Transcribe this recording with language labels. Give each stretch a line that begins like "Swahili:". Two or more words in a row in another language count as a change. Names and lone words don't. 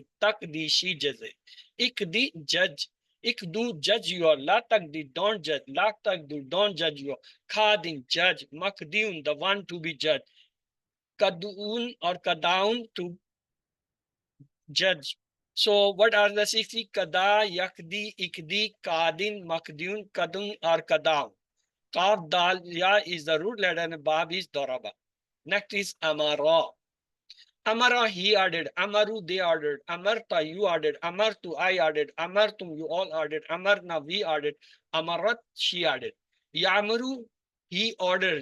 English: Takdi, she judges. Ikdi, judge. Ikdu, judge you all.
Arabic: لا تقض,
English: don't judge.
Arabic: لا تقضوا,
English: don't judge you all. Khadin, judge. Makdiun, the one to be judged. Kadun or Kadaun, to judge. So what are the 60?
Arabic: قضى يقضي اقض قاض مقضي قضي or kadaun.
English: Kaf, dal, ya is the root letter, and bab is doraba. Next is amara. Amara, he added. Amaru, they ordered. Amarta, you ordered. Amartu, I ordered. Amartum, you all ordered. Amarna, we ordered. Amarat, she added. Yamaru, he ordered.